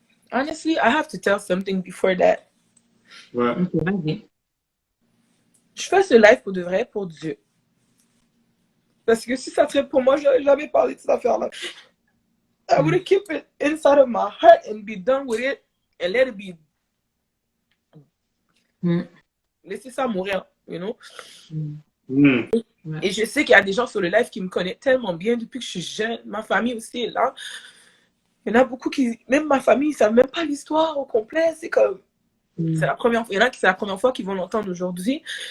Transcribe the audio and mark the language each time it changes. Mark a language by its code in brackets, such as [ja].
[en] Honestly, I have to tell something before that. [fr] Ouais. Je fais ce live pour de vrai, pour Dieu. Parce que si ça serait pour moi, j'aurais jamais parlé de cette affaire-là. [en] I would have kept it inside of my heart and be done with it and let it be. [fr] Laissez ça mourir, [en] you know? [fr] Et je sais qu'il y a des gens sur le live qui me connaissent tellement bien depuis que je suis jeune. Ma famille aussi est là. Il y en a beaucoup qui, même ma famille, ils ne savent même pas l'histoire au complet. C'est comme, c'est la première fois. Il y en a qui c'est la première fois qu'ils vont l'entendre aujourd'hui.